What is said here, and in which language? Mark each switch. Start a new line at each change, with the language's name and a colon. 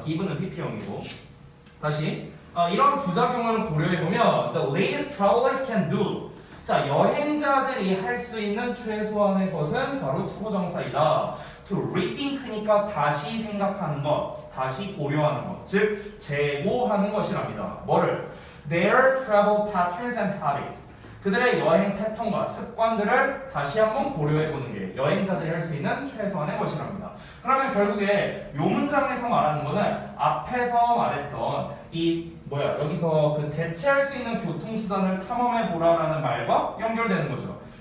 Korean: given은 PP형이고. 다시 이런 부작용을 고려해 보면
English: the least travelers can do.
Korean: 자, 여행자들이 할 수 있는 최소한의 것은 바로 투부정사이다. to rethink니까 다시 생각하는 것, 다시 고려하는 것, 즉 재고하는 것이랍니다. 뭐를?
English: Their travel patterns and habits.
Korean: 그들의 여행 패턴과 습관들을 다시 한번 고려해 보는 게 여행자들이 할 수 있는 최소한의 것이랍니다. 그러면 결국에 이 문장에서 말하는 거는 앞에서 말했던 여기서 그 대체할 수 있는 교통수단을 탐험해 보라라는 말과 연결되는 거죠.